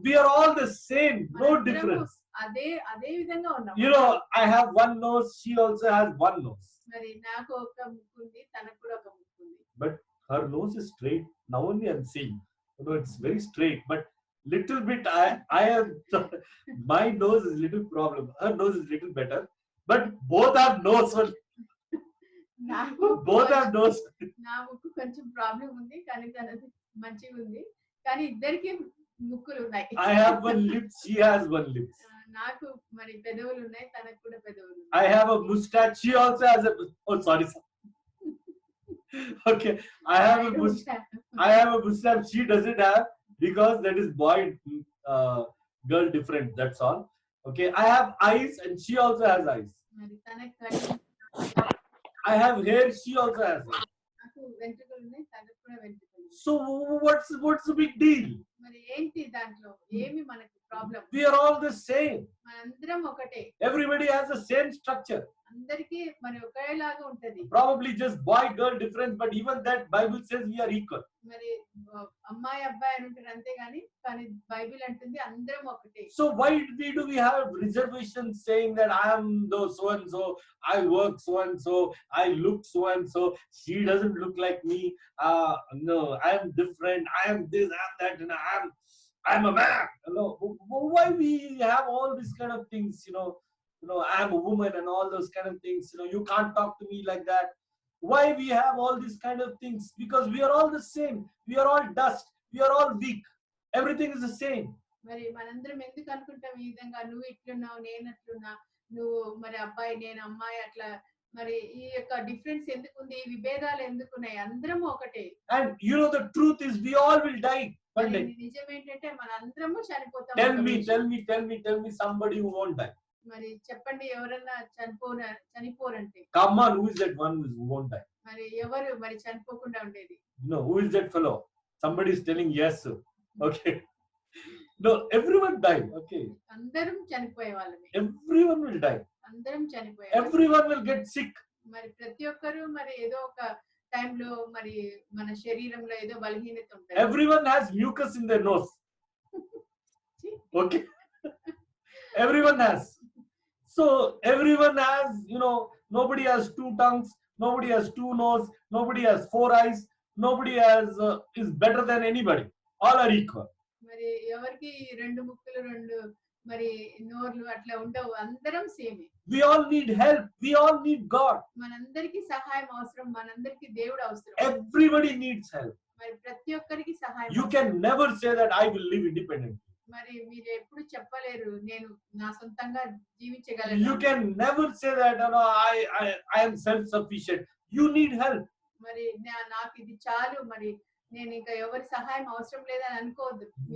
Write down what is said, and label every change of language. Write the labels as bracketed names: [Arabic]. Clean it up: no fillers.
[English] We are all the same, no [Telugu] మనందరము [English] difference. [Telugu] అదే విధంగా ఉన్నాం. [English] You know, I have one nose, she also has one nose. [Telugu] మరి నాకు ఒక ముక్కు ఉంది, తనకు కూడా ఒక ముక్కు ఉంది. [English] But her nose is straight. Now only I'm seeing. You know, it's very straight. But little bit, I am. My nose is little problem. Her nose is little better. But both have nose. [Telugu] నాకు [English] Both have nose. [Telugu] నా ముక్కు కొంచెం problem ఉంది, కానీ తనది మంచిగా ఉంది. కానీ ఇద్దరికి ముక్కులు ఉన్నాయి. [English] I have one lip. She has one lip. [Telugu] నాకు మరి పెదవులు ఉన్నాయి, తనకు కూడా పెదవులు ఉన్నాయి. [English] I have a mustache. She also has a. Oh, sorry. Okay, I have a mustache. I have a mustache. She doesn't have because that is boy girl different. That's all. Okay, I have eyes and she also has eyes. [Telugu] మరి తనకు కళ్ళు, [English] I have hair. She also has hair. [Telugu] నాకు వెంట్రుకలు ఉన్నాయి, తనకు కూడా వెంట్రుకలు ఉన్నాయి. [English] So what's the big deal? [Telugu] మరి ఏంటి దాంట్లో ఏమి మనకు problem? [English] We are all the same. [Telugu] మనందరం ఒకటే. [English] Everybody has the same structure. [Telugu] అందరికీ మరి ఒకేలాగా ఉంటది. [English] Probably just boy girl difference, but even that Bible says we are equal. [Telugu] మరి అమ్మాయి అబ్బాయి అని ఉంటారు అంతే కానీ బైబిల్ అంటుంది అందరం ఒకటే. [English] So why do we have reservations saying that I am the so and so, I work so and so, I look so and so, she doesn't look like me, no, I am different, I am this, I am that, and I'm a man. You know, why we have all these kind of things, you know, I am a woman and all those kind of things, you know, you can't talk to me like that. Why we have all these kind of things? Because we are all the same. We are all dust. We are all weak. Everything is the same. [Telugu] మరి మనందరం ఎందుకు అనుకుంటాం ఈ విధంగా, నువ్వు ఇట్లున్నావు నేను అట్లున్నా, నువ్వు మరి అబ్బాయి నేను అమ్మాయి అట్లా, మరి ఈ యొక్క డిఫరెన్స్ ఎందుకుంది, ఈ విభేదాలు ఎందుకున్నాయి? అందరం ఒకటే. [English] And you know the truth is we all will die one day. [Telugu] నిజం ఏంటంటే మన అందరము చనిపోతాం. [English] Tell me somebody who won't die. [Telugu] మరి చెప్పండి ఎవరన్నా చనిపోరంటే. [English] Come on, who is that one who won't die? మరి ఎవరు మరి చనిపోకుండా ఉండేది? No, who is that fellow? Somebody is telling yes. Okay. No, everyone die. Okay. [Telugu] అందరం చనిపోయే వాళ్ళమే. [English] Everyone will die. [Telugu] అందరం చనిపోయే. [English] Everyone will get sick. [Telugu] మరి ప్రతి ఒక్కరు మరి ఏదో ఒక టైంలో మరి మన శరీరంలో ఏదో బలహీనత ఉంటుంది. [English] Everyone has mucus in their nose. Okay. Everyone has. So everyone has, you know, nobody has two tongues, nobody has two nose, nobody has four eyes, nobody has is better than anybody. All are equal. [Telugu] మరి ఎవరికి రెండు ముక్కులు రెండు మరి నోర్లు అట్లా ఉండవు, అందరం సేమే. [English] We all need help. We all need God. [Telugu] మనందరికి సహాయం అవసరం, మనందరికి దేవుడు అవసరం. [English] Everybody needs help. [Telugu] మరి ప్రతి ఒక్కరికి సహాయం. [English] You can never say that I will live independently. [Telugu] మరి మీరు ఎప్పుడు చెప్పలేరు నేను నా సొంతంగా జీవించగలను. [English] You can never say that, no, I am self-sufficient. You need help. [Telugu] మరి నాకు ఇది చాలు, మరి నేను ఇంకా ఎవరి సహాయం అవసరం లేదని అనుకోవద్దు.